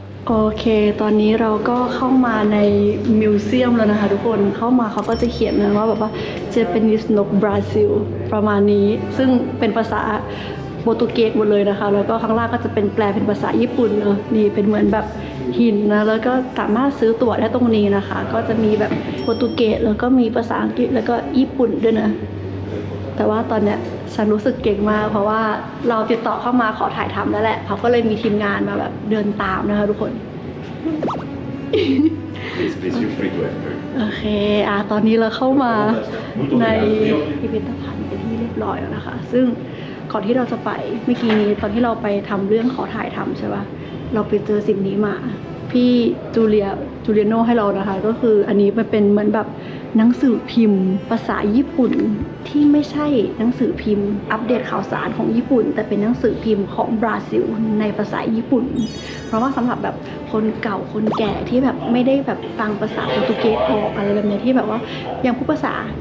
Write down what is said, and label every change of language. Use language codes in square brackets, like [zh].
[th] โอเคตอนนี้เราก็เข้ามาในมิวเซียมแล้วนะคะทุกคนเข้ามาเขาก็จะเขียนนะว่าแบบว่า Japanese นกบราซิลประมาณนี้ซึ่งเป็นภาษาโปรตุเกสหมดเลยนะคะแล้วก็ข้างล่างก็จะเป็นแปลเป็นภาษาญี่ปุ่นเนอะนี่เป็นเหมือนแบบหินนะแล้วก็สามารถซื้อตั๋วได้ตรงนี้นะคะก็จะมีแบบโปรตุเกสแล้วก็มีภาษาอังกฤษแล้วก็ญี่ปุ่นด้วยนะ แต่ว่าตอนเนี้ยฉันรู้สึกเก่งมากเพราะว่าเราติดต่อเข้ามาขอถ่ายทำแล้วแหละเขาก็เลยมีทีมงานมาแบบเดินตามนะคะทุกคน [en] Please, you're free to enter. [th] โอเคตอนนี้เราเข้ามาในพิพิธภัณฑ์เป็นที่เรียบร้อยแล้วนะคะซึ่งก่อนที่เราจะไปเมื่อกี้นี้ตอนที่เราไปทำเรื่องขอถ่ายทำใช่ปะเราไปเจอสิ่งนี้มาพี่จูเ ลียโนให้เรานะคะก็คืออันนี้มันเป็นเหมือนแบบหนังสือพิมพ์ภาษาญี่ปุ่นที่ไม่ใช่หนังสือพิมพ์อัปเดตข่าวสารของญี่ปุ่นแต่เป็นหนังสือพิมพ์ของบราซิลในภาษาญี่ปุ่นเพราะว่าสำหรับแบบคนเก่าคนแก่ที่แบบไม่ได้แบบฟังภาษาโปรตุเกสออกอะไรแบบนี้ที่แบบว่ายังพูดภาษา